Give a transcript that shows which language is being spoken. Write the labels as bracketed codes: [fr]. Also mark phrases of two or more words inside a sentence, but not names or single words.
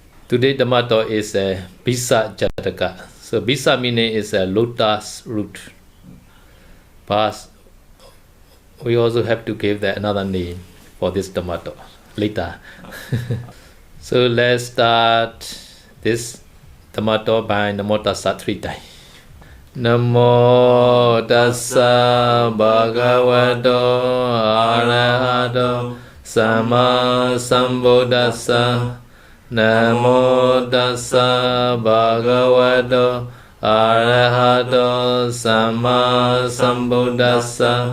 [en] Today Dhamma talk is a Bisa Jataka. So Bisa meaning is a lotus root. But we also have to give that another name for this Dhamma talk later. So let's start this Dhamma talk by [pi] Namo Tassa [en] 3 times. [pi] Namo Tassa Bhagavato Arahato Sama Sambuddhassa. Namo Tassa Bhagavato Arahato Sama Sambuddhassa.